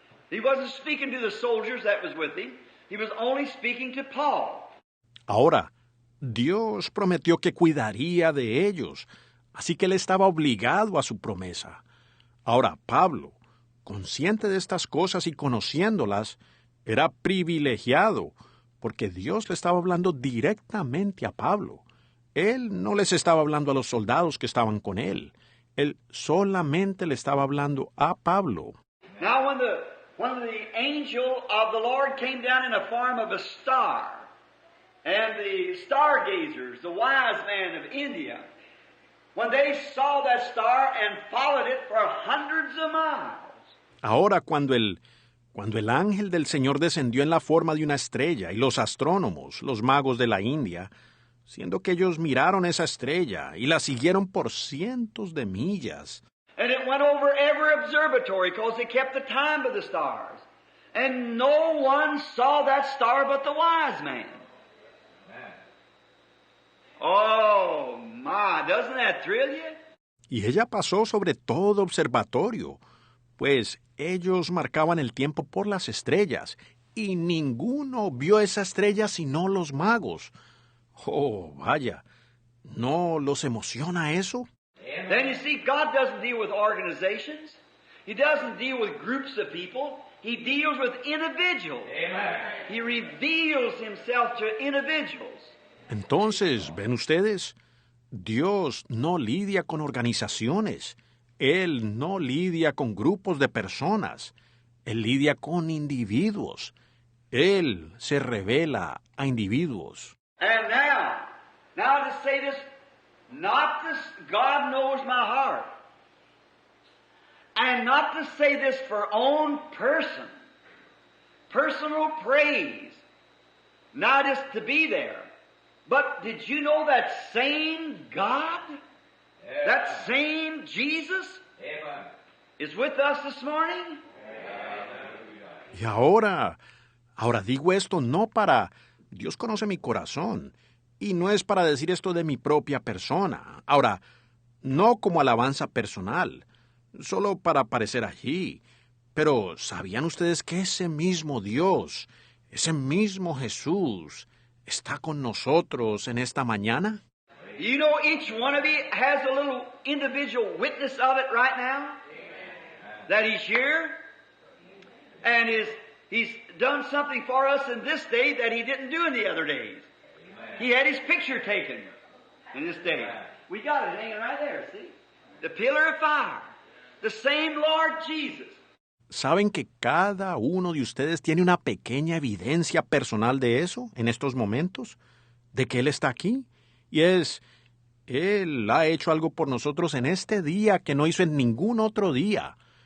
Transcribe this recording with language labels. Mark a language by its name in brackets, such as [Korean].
[English] He wasn't speaking to the soldiers that was with him. He was only speaking to Paul. [Spanish] Ahora, Dios prometió que cuidaría de ellos, así que él estaba obligado a su promesa. Ahora, Pablo, consciente de estas cosas y conociéndolas, era privilegiado, porque Dios le estaba hablando directamente a Pablo. Él no les estaba hablando a los soldados que estaban con él. Él solamente le estaba hablando a Pablo. [English] Now, when the angel of the Lord came down in the form of a star, And the stargazers, the wise men of India, when they saw that star and followed it for hundreds of miles. [Spanish] Ahora, cuando el ángel del Señor descendió en la forma de una estrella y los astrónomos, los magos de la India, siendo que ellos miraron esa estrella y la siguieron por cientos de millas. [English] And it went over every observatory because they kept the time of the stars. And no one saw that star but the wise man. Oh, my, doesn't that thrill you? [Spanish] Y ella pasó sobre todo observatorio, pues ellos marcaban el tiempo por las estrellas, y ninguno vio esa estrella sino los magos. Oh, vaya, ¿no los emociona eso? [English] Then you see, God doesn't deal with organizations. He doesn't deal with groups of people. He deals with individuals. Amen. He reveals himself to individuals. [Spanish] Entonces, ¿ven ustedes? Dios no lidia con organizaciones. Él no lidia con grupos de personas. Él lidia con individuos. Él se revela a individuos. [English] And now to say this, not this, God knows my heart. And not to say this for own personal praise, not just to be there. But did you know that same God, that same Jesus, Amen. is with us this morning? [Spanish] Y ahora digo esto no para... Dios conoce mi corazón. Y no es para decir esto de mi propia persona. Ahora, no como alabanza personal, solo para aparecer allí. Pero, ¿sabían ustedes que ese mismo Dios, ese mismo Jesús, está con nosotros en esta mañana? [English] You know, each one of you has a little individual witness of it right now. That He's here, and He's done something for us in this day that He didn't do in the other days. He had His picture taken in this day. We got it hanging right there, see? The pillar of fire. The same Lord Jesus. [Spanish] ¿Saben que cada uno de ustedes tiene una pequeña evidencia personal de eso en estos momentos? ¿De que Él está aquí? Y Él ha hecho algo por nosotros en este día que no hizo en ningún otro día.